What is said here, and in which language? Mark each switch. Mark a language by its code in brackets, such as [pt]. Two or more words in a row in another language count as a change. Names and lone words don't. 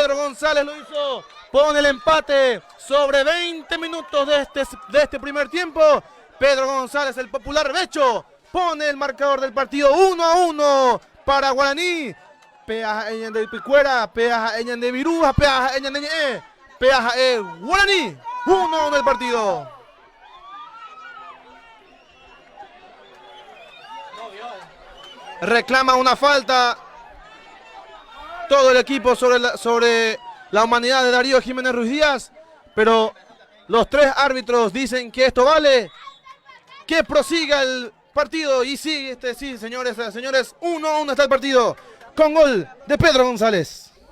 [es] González lo hizo. Pone el empate sobre 20 minutos de este primer tiempo. Pedro González, el popular Becho, pone el marcador del partido 1-1 para Guaraní. Peaja Eñan de Picuera, Peaja Eñan de Viruja, Peaja Eñan de Peaja Guaraní. 1-1 el partido. Reclama una falta todo el equipo sobre la humanidad de Darío Jiménez Ruiz Díaz, pero los tres árbitros dicen que esto vale, que prosiga el partido y sí, sí, señores, 1-1 está el partido, con gol de Pedro González.